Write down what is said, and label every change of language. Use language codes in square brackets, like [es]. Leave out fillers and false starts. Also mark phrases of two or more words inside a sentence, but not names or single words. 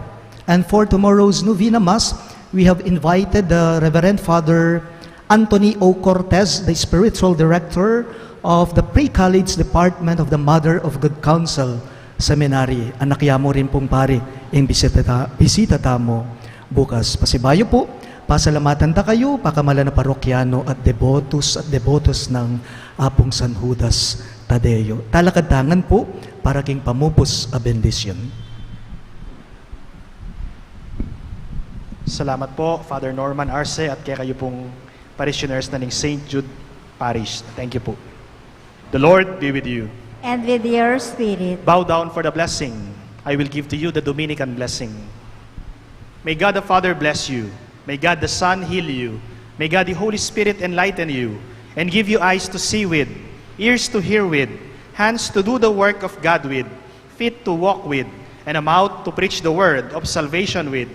[en] And for tomorrow's Novena Mass, we have invited the Reverend Father Anthony O. Cortez, the spiritual director of the Pre-College Department of the Mother of Good Counsel Seminary. [pam] Anak yamo rin pong pare, yung bisita tamo bukas. Pasibayo po, pasalamatan ta kayo, pakamala na parokyano at devotos ng Apong San Judas Tadeo. Talakadangan po para king pamupos a bendisyon. Salamat po, [en] Father Norman Arce, [pam] at kaya kayo pong parishioners na ng St. [en] Jude Parish. Thank you po. The Lord be with you. And with your spirit. Bow down for the blessing. I will give to you the Dominican blessing. May God the Father bless you. May God the Son heal you. May God the Holy Spirit enlighten you and give you eyes to see with, ears to hear with, hands to do the work of God with, feet to walk with, and a mouth to preach the word of salvation with.